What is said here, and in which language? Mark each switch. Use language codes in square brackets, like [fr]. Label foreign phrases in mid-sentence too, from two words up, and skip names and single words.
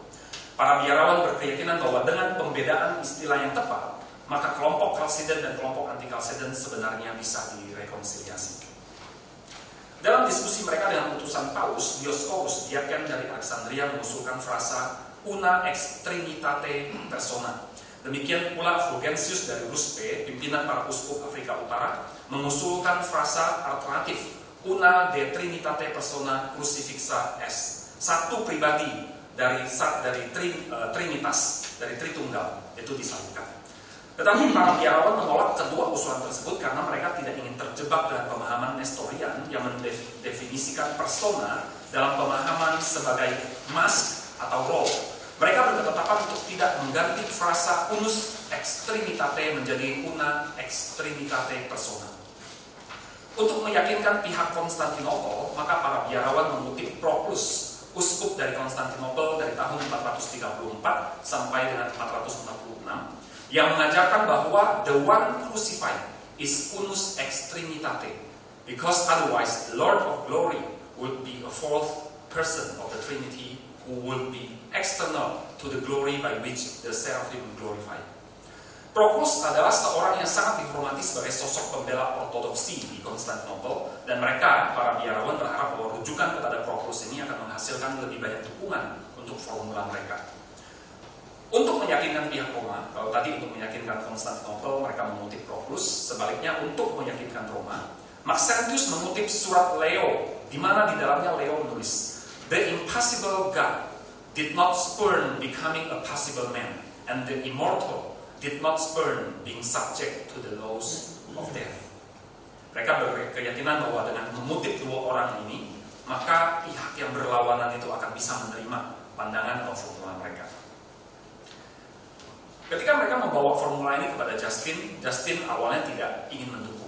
[id] Para biarawan berkeyakinan bahwa dengan pembedaan istilah yang tepat, maka kelompok Chalcedon dan kelompok anti-Chalcedon sebenarnya bisa direkonsiliasi. Dalam diskusi mereka dengan utusan Paus, Dioscorus, diaken dari Alexandria, mengusulkan frasa [la] "una ex trinitate persona". [id] Demikian pula Fulgensius dari Ruspe, pimpinan para uskup Afrika Utara, mengusulkan frasa alternatif [la] "una de trinitate persona crucifixa est". [id] Satu pribadi dari Trinitas, dari Tritunggal, itu disalibkan. Tetapi para biarawan menolak kedua usulan tersebut karena mereka tidak ingin terjebak dengan pemahaman Nestorian yang mendefinisikan persona dalam pemahaman sebagai mask atau role. Mereka berketetapan untuk tidak mengganti frasa [la] unus ex trinitate [id] menjadi [la] una ex trinitate persona. [id] Untuk meyakinkan pihak Konstantinopel, maka para biarawan mengutip Proclus, uskup dari Konstantinopel dari tahun 434 sampai dengan 446, yang mengajarkan bahwa [en] the one crucified is [la] unus ex trinitate, [en] because otherwise the Lord of glory would be a fourth person of the Trinity who would be external to the glory by which the seraphim glorified. [id] Proclus adalah seorang yang sangat dihormati sebagai sosok pembela ortodoksi di Konstantinopel, dan mereka, para biarawan, berharap bahwa rujukan kepada Proclus ini akan menghasilkan lebih banyak dukungan untuk formula mereka. Untuk meyakinkan pihak Roma, kalau tadi untuk meyakinkan Konstantinopel mereka mengutip Proclus, sebaliknya untuk meyakinkan Roma, Maxentius mengutip surat Leo, di mana di dalamnya Leo menulis, [en] "The impossible God did not spurn becoming a possible man, and the immortal did not spurn being subject to the laws of death. [id] Mereka berkeyakinan bahwa dengan mengutip dua orang ini, maka pihak yang berlawanan itu akan bisa menerima pandangan atau formula mereka. Ketika mereka membawa formula ini kepada Justin awalnya tidak ingin mendukung.